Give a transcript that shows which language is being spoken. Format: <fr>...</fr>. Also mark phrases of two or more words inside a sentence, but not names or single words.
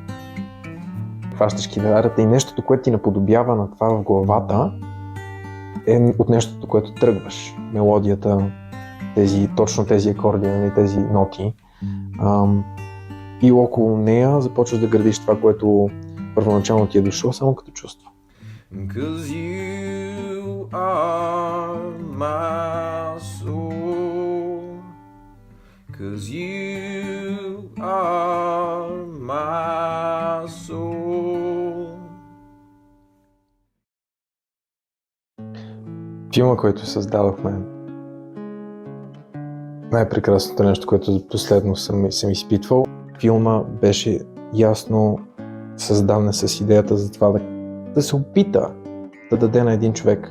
<bg>Хващаш китарата и нещото, което ти наподобява на това в главата, е от нещото, което тръгваш. Мелодията, точно тези акорди, тези ноти. И около нея започваш да градиш това, което първоначално ти е дошло, само като чувство.</bg> <en>Cause you are my soul. Cause you are my soul.</en> <bg>Филма, който създадохме, най-прекрасното нещо, което последно съм изпитвал. Филма беше ясно създаден с идеята за това да се опита да даде на един човек.</bg>